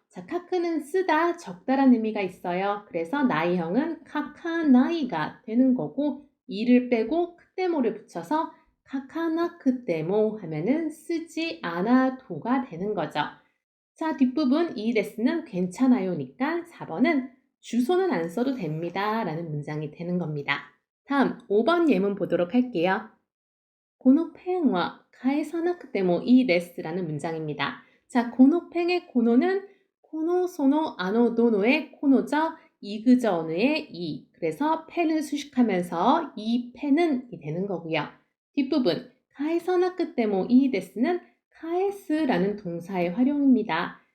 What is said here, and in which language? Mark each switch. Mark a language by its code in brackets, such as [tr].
[ko] 자, 카크는 쓰다, 적다라는 의미가 있어요. 그래서 나이형은 카카나이가 되는 거고 이를 빼고 크때모를 붙여서 카카나쿠 때모 하면은 쓰지 않아도가 되는 거죠. 자, 뒷부분 이 데스는 괜찮아요니까 4번은 주소는 안 써도 됩니다 라는 문장이 되는 겁니다. 다음 5번 예문 보도록 할게요. [ja] このペンは 返さなくてもいいです [ko] 라는 문장입니다. 자, この펜의 고노는 코노, 소노, 아노, 도노의 코노죠. 이그저 어느의 이. 그래서 펜을 수식하면서 이 펜은 이 되는 거고요. 뒷부분 [ja] 返さなくても いい [ko] 데스는 카에스라는 동사의 활용입니다.